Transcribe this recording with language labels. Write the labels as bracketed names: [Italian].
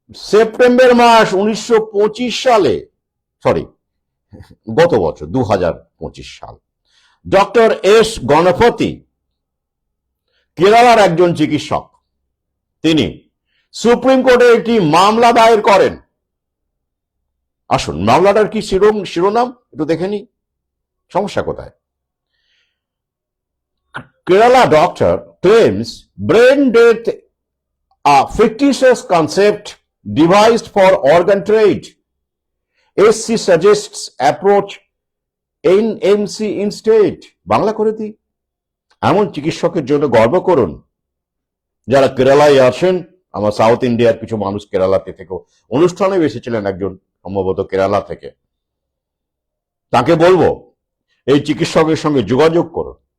[Bangla] September মাস 1925 সালে, sorry, গত বছর 2025 সাল, ডক্টর এস গণপতি, কেরালার একজন চিকিৎসক, তিনি সুপ্রিম কোর্টে একটি মামলা দায়ের করেন। আসুন, মামলাটার কি শিরোনাম একটু দেখে নি, সমস্যা কোথায়। [English] Kerala doctor claims brain death, a fictitious concept devised for organ trade. SC suggests approach NMC instead. [Bangla] Bangla করে দিই, এমন চিকিৎসকের জন্য গর্ব করুন যারা কেরালায় আছেন। আমার সাউথ ইন্ডিয়ার কিছু মানুষ কেরালাতে থেকে অনুষ্ঠানে এসেছিলেন, একজন সম্ভবত কেরালা থেকে। তাকে বলবো এই চিকিৎসকের সঙ্গে যোগাযোগ করুন।